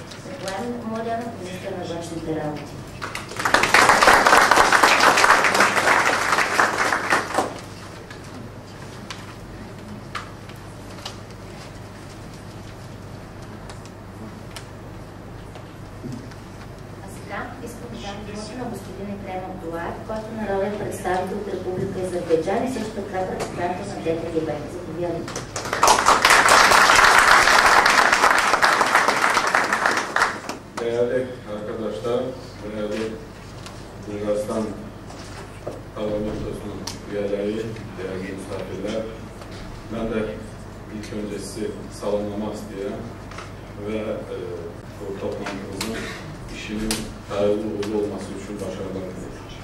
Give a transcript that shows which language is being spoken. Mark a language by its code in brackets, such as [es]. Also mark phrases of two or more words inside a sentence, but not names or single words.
[bg] Николай Младенов, министър на външните работи. Искам да дам думата на господин Ефрем Абдулаев, който е народен представител от Република Азербайджан и също така председател на ДТГБ. Заповядайте. [tr] Değerli arkadaşlar, değerli Bulgaristan Parlamentosu'nun üyeleri, değerli misafirler, ben de ilk önce sizi selamlamak istedim ve bu toplantımızın işinin hayırlı uğurlu olması için başarılar diliyorum.